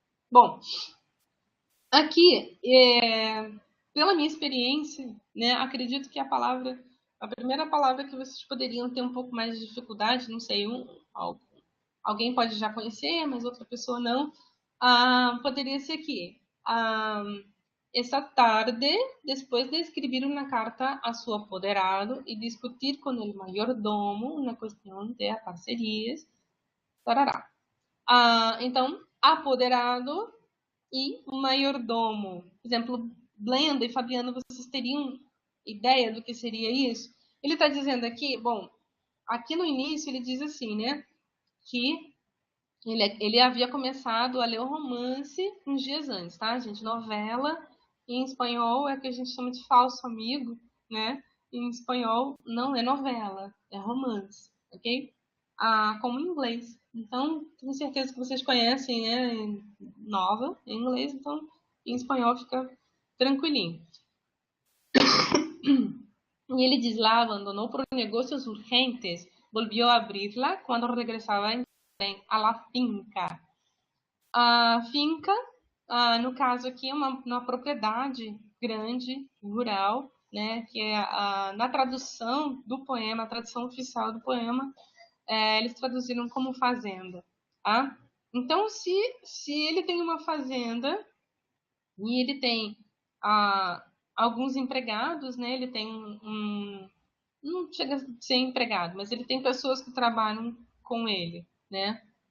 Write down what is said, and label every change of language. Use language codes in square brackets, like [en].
[pt] Bom, aqui, pela minha experiência, né, acredito que a primeira palavra que vocês poderiam ter um pouco mais de dificuldade, não sei, alguém pode já conhecer, mas outra pessoa não, poderia ser aqui. [es] Esta tarde, después de escribir una carta a su apoderado y discutir con el mayordomo una cuestión de parcerias, tarará. [pt] Então, apoderado e mayordomo. Por exemplo, Blenda e Fabiano, vocês teriam ideia do que seria isso? Ele está dizendo aqui, bom, aqui no início ele diz assim, né, que ele havia começado a ler o romance uns dias antes, tá, gente? Novela, em espanhol, é que a gente chama de falso amigo, né? em espanhol não é novela, é romance, ok? Como em inglês. Então, tenho certeza que vocês conhecem, né? Nova em inglês, então em espanhol fica tranquilinho. [es] Y él dice, la abandonó por negocios urgentes, volvió a abrirla cuando regresaba a la finca. [pt] A finca, no caso aqui, é uma propriedade grande, rural, né, que é na tradução do poema, a tradução oficial do poema, eles traduziram como fazenda. Tá? Então, se ele tem uma fazenda e ele tem alguns empregados, né, ele tem não chega a ser empregado, mas ele tem pessoas que trabalham com ele, né?